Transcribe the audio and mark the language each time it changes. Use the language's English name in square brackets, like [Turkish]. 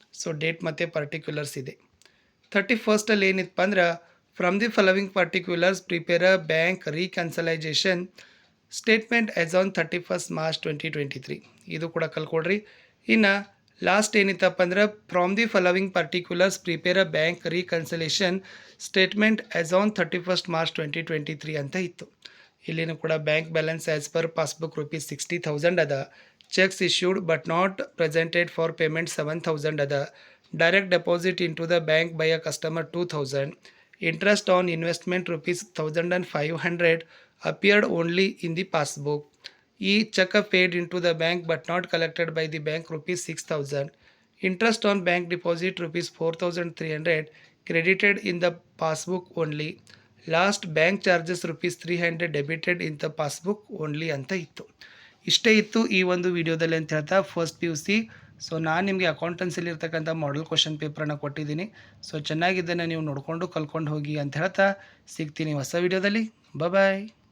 [Kannada] So date ಮತ್ತು particulars ಇದೆ. 31ರಲ್ಲಿ ಏನಿತ್ತಪ್ಪ ಅಂದ್ರೆ [English] from the following particulars prepare a bank reconciliation statement as on 31st March 2023, [Kannada] ಇದು ಕೂಡ ಕಲ್ಕೊಡ್ರಿ. ಇನ್ನು ಲಾಸ್ಟ್ ಏನಿತ್ತಪ್ಪ ಅಂದ್ರೆ [English] from the following particulars prepare a bank reconciliation statement as on 31st March 2023 [Kannada] ಅಂತ ಇತ್ತು. ಇಲ್ಲಿನೂ ಕೂಡ [English] Bank balance as per passbook ₹60,000 ಅದ. checks issued but not presented for payment 7,000 other, direct deposit into the bank by a customer 2,000, interest on investment rupees 1,500 appeared only in the passbook. Check paid into the bank but not collected by the bank rupees 6,000. Interest on bank deposit rupees 4,300 credited in the passbook only. Last bank charges rupees 300 debited in the passbook only [Kannada] ಅಂತ ಇತ್ತು. ಇಷ್ಟೇ ಇತ್ತು ಈ ಒಂದು ವಿಡಿಯೋದಲ್ಲಿ ಅಂತ ಹೇಳ್ತಾ first P U C. So ನಾನು ನಿಮಗೆ ಅಕೌಂಟೆನ್ಸಿಲಿ ಇರ್ತಕ್ಕಂಥ ಮಾಡೆಲ್ ಕ್ವಶನ್ ಪೇಪರನ್ನು ಕೊಟ್ಟಿದ್ದೀನಿ. ಸೊ ಚೆನ್ನಾಗಿದ್ದನ್ನು ನೀವು ನೋಡಿಕೊಂಡು ಕಲ್ಕೊಂಡು ಹೋಗಿ ಅಂತ ಹೇಳ್ತಾ ಸಿಗ್ತೀನಿ ಹೊಸ ವಿಡಿಯೋದಲ್ಲಿ. ಬಾಯ್.